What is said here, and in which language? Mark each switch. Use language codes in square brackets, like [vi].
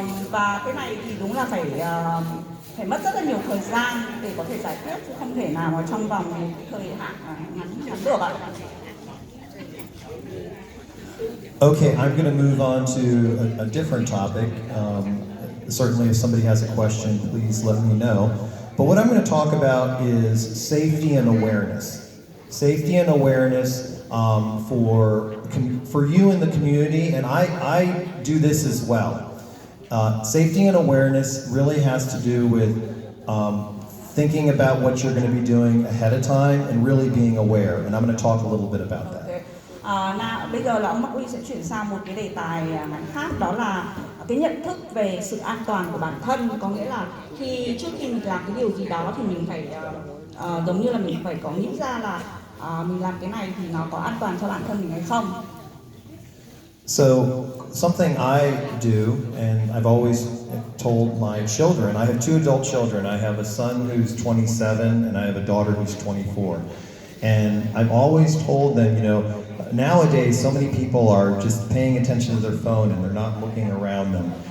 [vi] Và cái này thì đúng là phải mất rất là nhiều thời gian để có thể giải quyết, chứ không thể nào mà trong vòng một thời hạn ngắn được ạ. [en] Okay, I'm going to move on to a different topic. Certainly if somebody has a question, please let me know. But what I'm going to talk about is safety and awareness. Safety and awareness for you in the community, and I do this as well. Safety and awareness really has to do with thinking about what you're going to be doing ahead of time and really being aware. And I'm going to talk a little bit about that. [vi] Bây giờ là ông Mark sẽ chuyển sang một cái đề tài ngắn khác, đó là cái nhận thức về sự an toàn của bản thân. Có nghĩa là trước khi mình làm cái điều gì đó thì mình phải giống như là mình phải có nghĩ ra là mình làm cái này thì nó có an toàn cho bản thân mình hay không. [en] So something I do, and I've always told my children, I have 2 adult children. I have a son who's 27 and I have a daughter who's 24. And I've always told them, nowadays so many people are just paying attention to their phone and they're not looking around them.